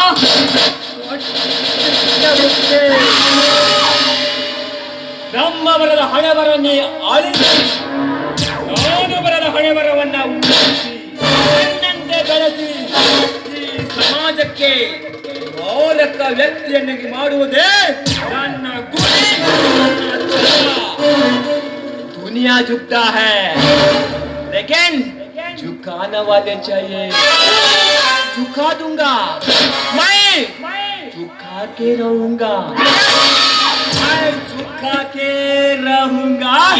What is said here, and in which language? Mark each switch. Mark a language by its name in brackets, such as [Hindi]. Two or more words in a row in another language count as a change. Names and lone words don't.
[Kannada] ಬ್ರಹ್ಮವರದ ಹಣೆಬರನ್ನೇ ಅಳಿಸಿ, ನಾನು ಬರದ ಹಣೆಬರವನ್ನ ಉಳಿಸಿ, ನನ್ನಂತೆ ಬೆಳೆಸಿ ಈ ಸಮಾಜಕ್ಕೆ ಮೌಲಿಕ ವ್ಯಕ್ತಿಯನ್ನಾಗಿ ಮಾಡುವುದೇ ನನ್ನ ಗುರಿ. [Hindi] ದುನಿಯಾ झुकता है लेकिन झुकाने वाले चाहिए. झुका दूंगा मैं, झुका के रहूंगा, मैं झुका के रहूंगा.